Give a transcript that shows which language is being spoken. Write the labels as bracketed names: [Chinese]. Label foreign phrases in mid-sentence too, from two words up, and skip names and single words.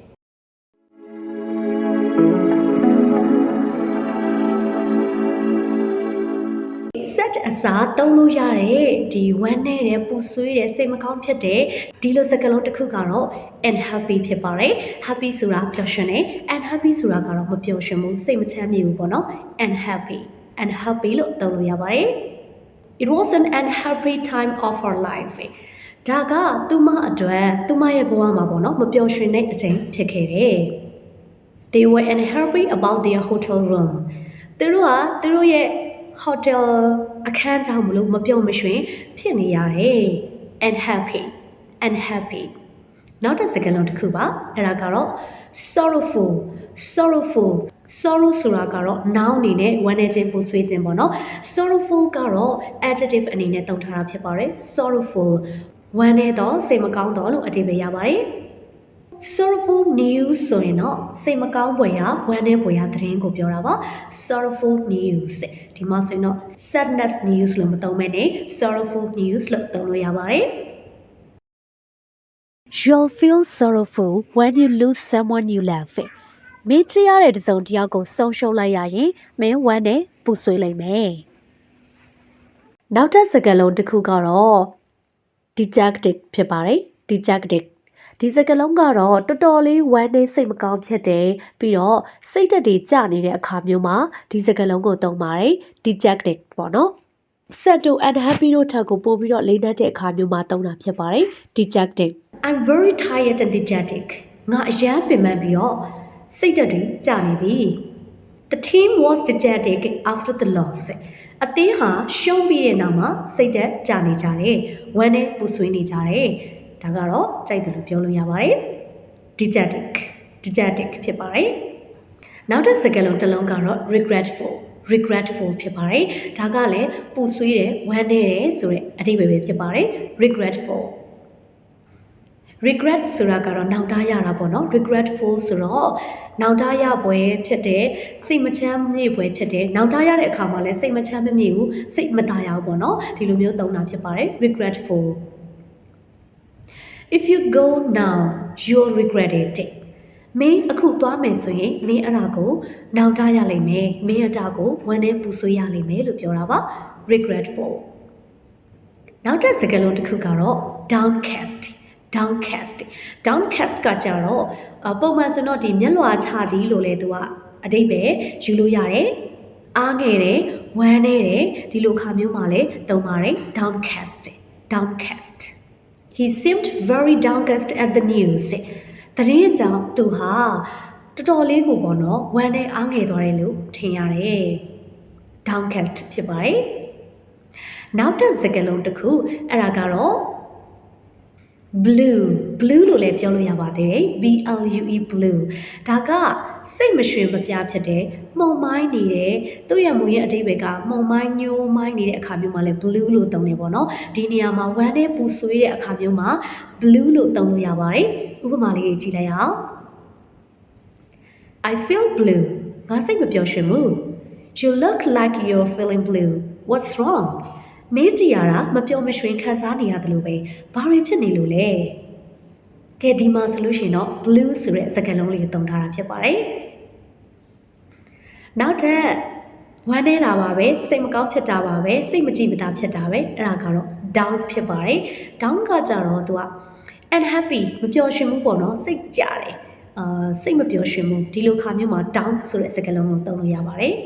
[Burmese] set အစားသုံးလို့ရတဲ့ဒီဝမ်းနဲ့တဲ့ပူဆွေးတဲ့စိတ်မကောင်းဖြစ်တဲ့ဒီလိုစကားလုံးတစ်ခု ကတော့ unhappy ဖြစ်ပါတယ် happy ဆိုတာပျော်ရွှင်တယ် unhappy ဆိုတာကတော့မပျော်ရွှင်ဘူးစိတ်မချမ်းမြေဘူးပေါ့နော် unhappy လို့သုံးလို့ရပါတယ် [English] It was an unhappy time of her life [Burmese] ဒါကသူမအတွက်သူမရဲ့ဘဝမှာပေါ့နော်မပျော်ရွှင်တဲ့အချိန်ဖြစ်ခဲ့တယ် [English] They were unhappy about their hotel room [Burmese] သူတို့ရဲ့hotel အခန်းကြောင့်မလို့မပျော်မရွှင်ဖြစ်နေရတယ် unhappy နောက်တစ်စကားလုံးတစ်ခုပါအဲ့ဒါကတော့ sorrow ဆိုတာကတော့ noun အနေနဲ့ဝမ်းနည်းခြင်းပူ ဆွေးခြင်းပေါ့နော် sorrowful ကတော့ adjective အနေနဲ့သုံးထားတာဖြစ်ပါတယ် sorrowful ဝမ်းနည်းတော့စိတ်မကောင်းတော့လို့အဓိပ္ပာယ်ရပါတယ် [English] sorrowful news [Burmese] ဆိုရင်တော့စိတ်မကောင်းဖွယ်ရာဝမ်းနည်းဖွယ်ရာသတင်းကိုပြောတာပါ [English] sorrowful news [Burmese] ဒီမှာဆိုရင်တော့ [English] sadness news [Burmese] လို့မသုံးဘဲနဲ့ [English] sorrowful news [Burmese] လို့သုံးလို့ရပါတယ် [English] You'll feel sorrowful when you lose someone you love [Burmese] မင်းကြည့်ရတဲ့တစ်စုံတစ်ယောက်ကိုဆုံးရှုံးလိုက်ရရင်မ င်းဝမ်းနဲ့ပူဆွေးလိုက်မယ်နောက်ထပ်စကားလုံးတစ်ခုကတော့ dejected ဖြစ်ပါတယ် dejected ဒီစကားလုံးကတော့တော်တော်လေးဝမ်းနဲ့စိတ်မကောင်းဖြစ်တယ်ပြီးတော့စိတ်ဓာတ်တွေကျနေတဲ့အခါမျိုးမှာဒီစကားလုံးကိုသုံးပါတယ် dejected ပေါ့နော် sad တို့ unhappy တို့ထက်ကိုပို့ပြီးတော့လေးနက်တဲ့အခါမျိုးမှာသုံးတာဖြစ်ပါတယ် dejected [English] I'm very tired and dejected [Burmese] ငါအရန်ပင်ပန်းပြီးတော့စိတ်ဓာတ်တွေကျနေပြီ [English] The team was dejected after the loss [Burmese] အသင်းဟာရှုံးပြီးတဲ့နောက်မှာစိတ်ဓာတ်ကျနေကြတယ်ဝမ်းနဲ့ပူဆွေးနေကြတယ်ဒါကတော့ကြိုက်တယ်လို့ပြောလို့ရပါတယ် dejected ဖြစ်ပါတယ်နောက်တစ်စကားလုံးတစ်လုံးကတော့ regretful ဖြစ်ပါတယ်ဒါကလည်းပူဆွေးတယ်ဝမ်းနည်းတယ်ဆိုတဲ့အဓိပ္ပာယ်ပဲဖြစ်ပါတယ် regret ဆိုတာကတော့နောင်တရတာပေါ့နော် regretful ဆိုတော့နောင်တရပွဲဖြစ်တဲ့စိတ်မချမ်းမြေ့ပွဲဖြစ်တဲ့နောင်တရတဲ့အခါမှာလည်းစိတ်မချမ်းမမြေ့ဘူးစိတ်မသာရဘူးပေါ့နော်ဒီလိုမျိုးသုံးတာဖြစ်ပါတယ် regretful [English] If you go now you'll regret it [Burmese] မင်းအခုသွားမယ်ဆိုရင်မင်းအဲ့ဒါကိုနောင်တရလိမ့်မယ်မင်းအဲ့ဒါကိုဝမ်းနဲ့ပူဆွေးရလိမ့်မယ်လို့ပြောတာပါ regretful နောက်တစ်စကားလုံးတစ်ခုကတော့ downcast ကကြတော့ပုံမှန်ဆိုတော့ဒီမျက်လွှာချသည်လို့လေသူကအ ဓိပ္ပာယ်ယူလို့ရတယ်အားငယ်တယ်ဝမ်းနေတယ်ဒီလိုခါမျိုးမှာလည်းသုံးပါတယ် downcast [English] He seemed very downcast at the news [Burmese] တရင်ကြော င့်သူဟာတော်တော်လေးကိုပေါ့နော်ဝမ်းနေအားငယ်သွားတယ်လို့ထင်ရတယ် downcast ဖြစ်ပါတယ်နောက် တစ်စကားလုံးတစ်ခုအဲ့ဒါကတော့ blue လို့လည်းပြောလို့ရပါသေးတယ် [English] BLUE blue [Burmese] ဒါကစိတ်မရွှင်မပြဖြစ်တဲ့မှုန်မိုင်းနေတဲ့သူ့ရဲ့မူရဲ့အဓိပ္ပာယ်ကမှုန်မိုင်းညိုးမိုင်းနေတဲ့အခါမျိုးမှာလည်း blue လို့သုံးနေပေါ့နော်ဒီနေရာမှာဝမ်းနဲ့ပူဆွေးတဲ့အခါမျိုးမှာ blue လို့သုံးလို့ရပါတယ်ဥပမာလေးတွေကြည့်လိုက်အောင် [English] I feel blue [Burmese] ငါစိတ်မပျော်ရွှင်ဘူး [English] You look like you're feeling blue What's wrong [Burmese] မင်းကြည့်ရတာမပျော်မရွှင်ခံစားနေရတယ်လို့ပဲဘာတွေဖြစ်နေလို့လဲကဲဒီမှာဆိုလို့ရှိရင်တော့ blue ဆိုတဲ့စကားလုံးလေးကိုသုံးထားတာဖြစ်ပါတယ် နောက်ထပ်ဝမ်းနေတာပါပဲစိတ်မကောင်းဖြစ်တာပါပဲစိတ်မကြည်မသာဖြစ်တာပဲအဲ့ဒါကတော့ down ဖြစ်ပါတယ် down ကကြတော့သူက unhappy မပျော်ရွှင်ဘူးပေါ့နော်စိတ်ကြတယ်စိတ်မပျော်ရွှင်ဘူးဒီလိုခါမျိုးမှာ down ဆိုတဲ့စကားလုံးကိုသုံးလို့ရပါတယ်